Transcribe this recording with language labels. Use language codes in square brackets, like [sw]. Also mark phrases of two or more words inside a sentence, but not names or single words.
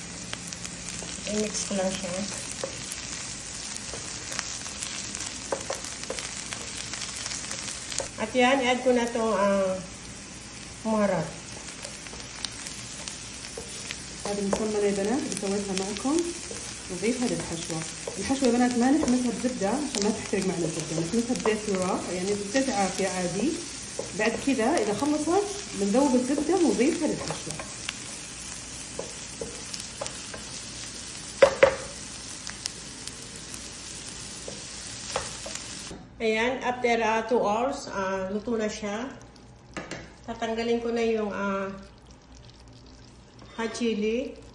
[tl] I-mix ko lang siya. At yan, add ko na itong muharat. [ar] هذه المسمنة يا بنات اللي سويتها معكم نضيفها للحشوة. الحشوة يا بنات ما نحمسها بزبدة عشان ما تحترق معنا الزبدة، نحمسها بزيت ذرة يعني بزيت عافية عادي. بعد كذا إذا خلصت بنذوب الزبدة ونضيفها للحشوة. [tl] Ayan, [en] after 2 hours, [tl] luto na siya. Tatanggalin ko na yung [en] hot chili.